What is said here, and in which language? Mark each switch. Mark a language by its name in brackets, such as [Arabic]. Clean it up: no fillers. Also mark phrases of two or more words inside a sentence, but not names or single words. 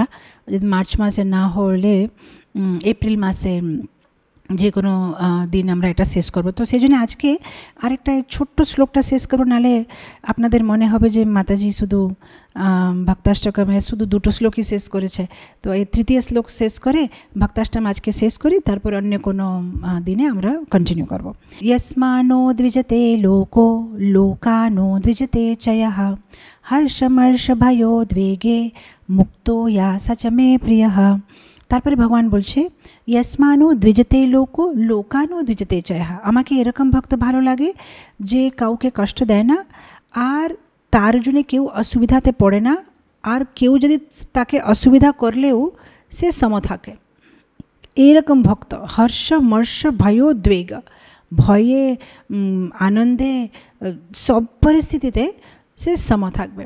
[Bangla] যদি মার্চ মাসে না হলে এপ্রিল মাসে যে কোনো দিন আমরা এটা শেষ করব। তো সেই জন্য আজকে আরেকটা ছোট্ট শ্লোকটা শেষ করবো, নাহলে আপনাদের মনে হবে যে মাতাজি শুধু ভক্তাষ্টকমে শুধু 2টো শ্লোকই শেষ করেছে। তো এই 3য় শ্লোক শেষ করে ভক্তাষ্টম আজকে শেষ করি, তারপর অন্য কোনো দিনে আমরা কন্টিনিউ করব। [Sanskrit] यस्मानो द्विजते लोको लोकानो द्विजते चयः हर्षमर्षभयोद्वेगे मुक्तो या सच मे प्रियः। [Bangla] তারপরে ভগবান বলছে [Sanskrit] यस्मानो द्विजते लोको लोकानो द्विजते चयः। [Bangla] আমাকে এরকম ভক্ত ভালো লাগে যে কাউকে কষ্ট দেয় না, আর তার জন্য কেউ অসুবিধাতে পড়ে না, আর কেউ যদি তাকে অসুবিধা করলেও সে সম থাকে। এইরকম ভক্ত [Sanskrit] হর্ষ মর্ষ ভয়োদ্বেগ, [Bangla] ভয়ে আনন্দে সব পরিস্থিতিতে সে সম থাকবে।